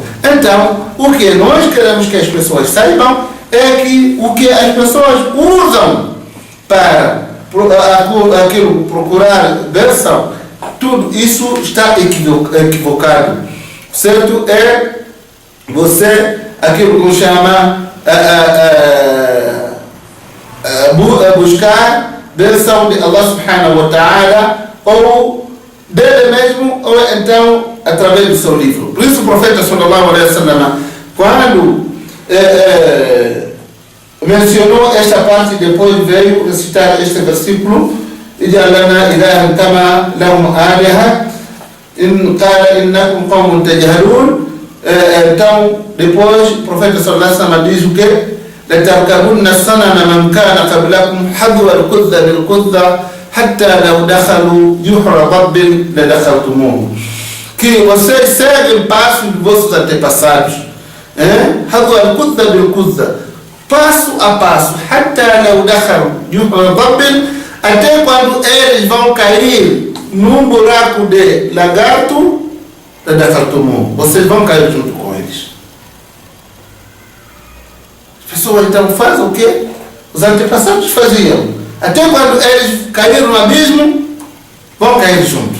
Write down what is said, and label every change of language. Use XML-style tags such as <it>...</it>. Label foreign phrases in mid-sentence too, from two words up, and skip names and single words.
<pt>Então, o que nós queremos que as pessoas saibam é que o que as pessoas usam para aquilo, procurar bênção, tudo isso está equivocado. Certo? É você, aquilo que chama buscar bênção de</pt> <ar>الله سبحانه وتعالى,</ar> <pt>ou dele mesmo, ou então através do seu livro. Por isso o profeta</pt> <ar>صلى الله عليه وسلم,</ar> <pt>quando mencionou esta parte, depois veio recitar este versículo:</pt> <ar>اجعل لنا إلها كما لهم آلهة قال إنكم قوم تجهلون.</ar> <pt>Então depois o profeta</pt> <ar>صلى الله عليه وسلم</ar> <pt>diz o quê?</pt> <ar>لتركبن السنن من كان قبلكم حذو الكذة بالكذة حتى لو دخلوا جحر ضب لدخلتموه.</ar> <pt>Que vocês seguem passo de vossos antepassados,</pt> <ar>حذو الكذة بالكذة,</ar> <pt>passo a passo,</pt> <ar>حتى لو دخلوا جحر ضب,</ar> <pt>até quando eles vão cair num buraco de lagarto, لدخلتموه, vocês vão cair junto com eles. As pessoas então fazem o que os antepassados faziam. Até quando eles caíram no abismo, vão cair junto.</pt>